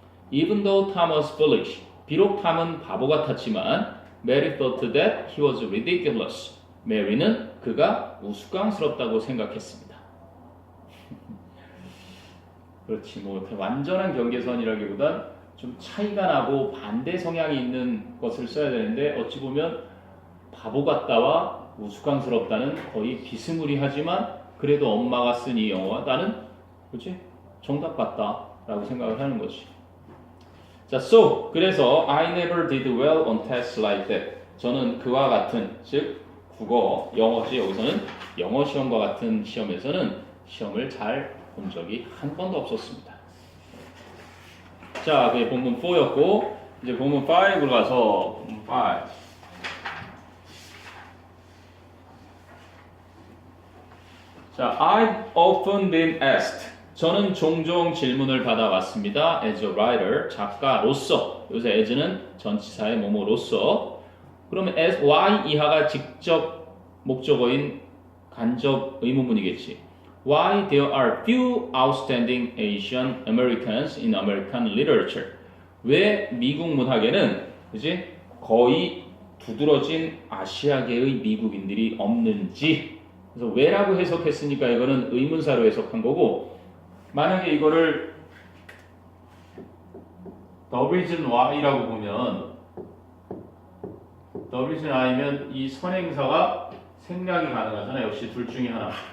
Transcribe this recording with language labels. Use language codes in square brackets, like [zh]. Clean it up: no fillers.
[en] Even though Tom was foolish. [ko] 비록 탐은 바보 같았지만 [en] Mary thought that he was ridiculous. [ko] 메리는 그가 우스꽝스럽다고 생각했습니다. 그렇지 뭐 완전한 경계선이라기보단 좀 차이가 나고 반대 성향이 있는 것을 써야 되는데 어찌 보면 바보 같다와 우스꽝스럽다는 거의 비스무리하지만 그래도 엄마가 쓴 이 영어와 나는 그렇지 정답 같다라고 생각을 하는 거지. [en] 자, so [ko] 그래서 [en] I never did well on tests like that. [ko] 저는 그와 같은 즉 국어, 영어지 여기서는 영어 시험과 같은 시험에서는 시험을 잘 본 적이 한 번도 없었습니다. 자, 그게 본문 4였고 이제 본문 5로 가서 본문 5. [en] 자, I've often been asked. [ko] 저는 종종 질문을 받아왔습니다. [en] As a writer, [ko] 작가로서. 여기서 as는 전치사의 뭐뭐로서. 그러면 as, why 이하가 직접 목적어인 간접 의문문이겠지. [en] Why there are few outstanding Asian Americans in American literature. [ko] 왜 미국 문학에는 그지 거의 두드러진 아시아계의 미국인들이 없는지. 그래서 왜라고 해석했으니까 이거는 의문사로 해석한 거고 만약에 이거를 the reason why라고 보면 the reason why면 이 선행사가 생략이 가능하잖아. 역시 둘 중에 하나.